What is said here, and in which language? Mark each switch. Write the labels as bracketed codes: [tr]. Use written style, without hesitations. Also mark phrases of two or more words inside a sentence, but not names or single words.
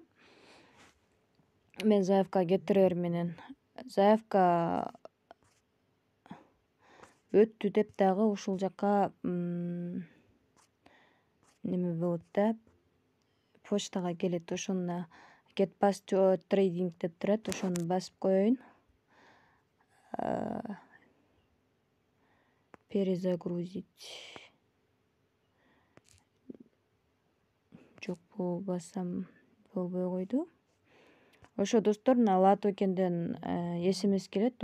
[ky] Мен заявка кетирер менен заявка өттү деп дагы ушул жака неме болот да, почтага келет. Ошону [en] get past trading [ky] деп турат. Ошону басып коеюн. Перезагрузить. Жок, бул бассам болбой койду. Ошо достор, мына ла токенден SMS келет.